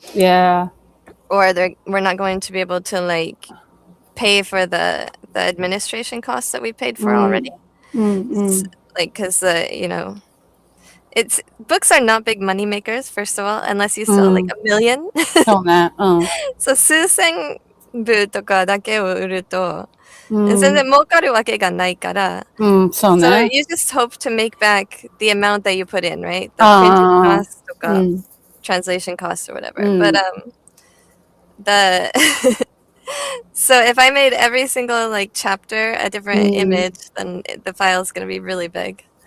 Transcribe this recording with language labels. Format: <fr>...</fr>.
<en>Yeah. Or we're not going to be able to like pay for the administration costs that we paid for already. Like, because you know, books are not big money makers, first of all, unless you sell like 1 million.</en> <ja>そうね。そう、数千部とかだけを売ると、全然儲かるわけがないから、そうね。</ja> <en>So you just hope to make back the amount that you put in, right? The printing costs とか、translation costs or whatever. But so if I made every single like chapter a different image, then the file is going to be really big.</en>